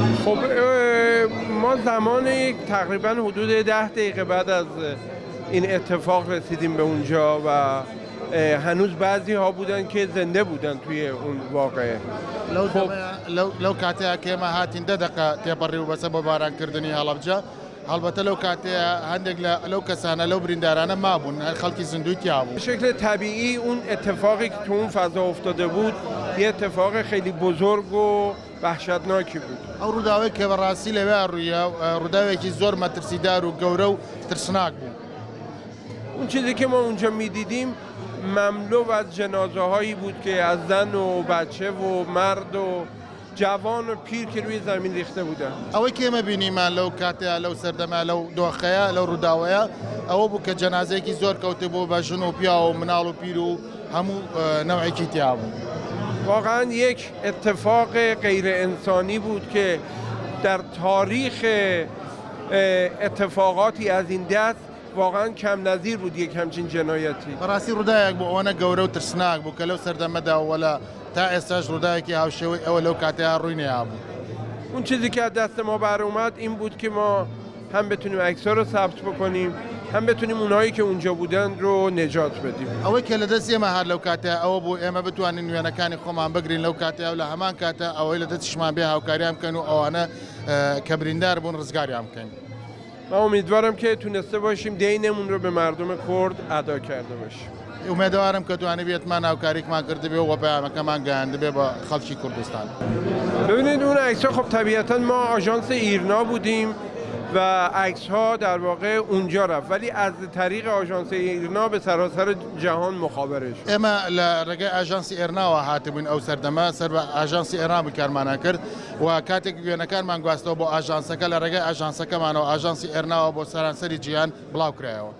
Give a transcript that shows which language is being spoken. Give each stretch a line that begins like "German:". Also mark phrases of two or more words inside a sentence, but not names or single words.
Persian: خب ما زمان تقریبا حدود 10 دقیقه بعد از این اتفاق رسیدیم به اونجا و هنوز بعضی ها بودن که زنده بودن توی اون واقعه.
Central Kurdish: لو کاتەیە کێمە هاتین 10 دقه تێپەڕی و بەسە بۆ بارانکردنی هەڵەبجە هەڵبەتە لەو کاتەیە هەندێک لەو کەسانە لەو بریندارانە مابوون خەڵکی زیندوی تیا بوو.
Persian: به شکل طبیعی اون اتفاقی که تو اون فضا افتاده بود یه اتفاق خیلی بزرگ و وحشتناکی بود.
Central Kurdish: ئەو ڕووداوەی کە بەڕاستی لەوێ ڕوویە ڕووداوێکی زۆر مەترسیدار و گەورە و ترسناک بوو.
Persian: اون چیزی که ما اونجا میدیدیم مملو از جنازه هایی بود که از زن و بچه و مرد و جوان و پیر که روی زمین ریخته بودن.
Central Kurdish: ئەوەی کێمە بینیمان لەو کاتەیە لەو سەردەما لەو دۆخەیە لەو ڕووداوەیە ئەوە بوو کە جەنازەیەکی زۆر کەوتە بۆ بە ژن و پیا و مناڵ و پیر و هەموو نەوعێکی تیا بوو.
Persian: واقعا یک اتفاق غیر انسانی بود که در تاریخ اتفاقاتی از این دست واقعا کم نظیر بود یک همچین جنایتی.
Central Kurdish: بەڕاستی ڕووداوێک بوو ئەوەنە گەورە و ترسناک بوو کە لەو سەردەمەدا وەلا تا ئێستاش ڕووداوێکی هاوشێوەی ئەوە لەو کاتەیە ڕووی نەیابوو.
Persian: اون چیزی که از دست ما بر اومد این بود که ما هم بتونیم عکس‌ها رو ثبت بکنیم هم بتونیم اونایی که اونجا بودن رو نجات بدیم.
Central Kurdish: ئەوەی کە لە دەست ئێمە هات لەو کاتەیە ئەوە بوو ئێمە بتوانین وێنەکانی خۆمان بگرین لەو کاتەیە و لە هەمان کاتە ئەوەی لە دەستیشمان بێ هاوکاریان بکەن و ئەوانە کە بریندار بوون ڕزگاریان بکەین.
Persian: من امیدوارم که تونسته باشیم دینمون رو به مردم کرد ادا کرده باشیم.
Central Kurdish: ئومێدەوارم کە توانێ بێتمان هاوکاریکمان کردبێ و پەیامەکەمان گەیاندبێ بە خەڵکی کوردستان.
Persian: ببینید اون عکس‌ها خب طبیعتاً ما آژانس ایرنا بودیم و عکس‌ها در واقع اونجا رفت ولی از طریق آژانس ایرنا به سراسر جهان مخابره شد.
Central Kurdish: ئێمە لە ڕێگەی ئاژانسی ئێرناوە هاتبووین ئەو سەردەمە سەر بە ئاژانسی ئێران بکارمانە کرد و کاتێک وێنەکانمان گواستەوە بۆ ئاژانسەکە لە ڕێگەی ئاژانسەکەمانەوە ئاژانسی ئێرناوە بۆ سەرانسەری جیهان بڵاو کرایەوە.